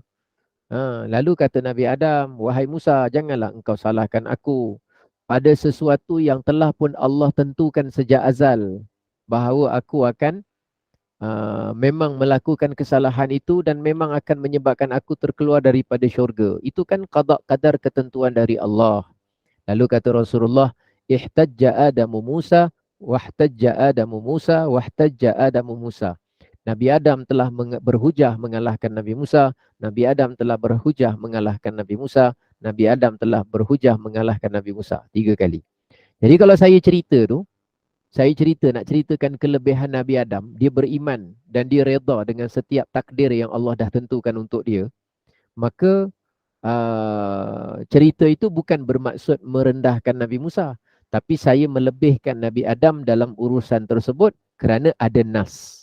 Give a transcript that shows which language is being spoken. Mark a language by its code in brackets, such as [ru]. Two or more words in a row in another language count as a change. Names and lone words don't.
[ms] Lalu kata Nabi Adam, wahai Musa, janganlah engkau salahkan aku pada sesuatu yang telah pun Allah tentukan sejak azal. Bahawa aku akan memang melakukan kesalahan itu dan memang akan menyebabkan aku terkeluar daripada syurga. Itu kan qada qadar ketentuan dari Allah. Lalu kata Rasulullah, [ar] احتج آدم موسى، واحتج آدم موسى، واحتج آدم موسى. [ms] Nabi Adam telah berhujah mengalahkan Nabi Musa, Nabi Adam telah berhujah mengalahkan Nabi Musa, Nabi Adam telah berhujah mengalahkan Nabi Musa. 3 kali. Jadi kalau saya cerita tu, nak ceritakan kelebihan Nabi Adam, dia beriman dan dia redha dengan setiap takdir yang Allah dah tentukan untuk dia, maka cerita itu bukan bermaksud merendahkan Nabi Musa, tapi saya melebihkan Nabi Adam dalam urusan tersebut kerana ada nas.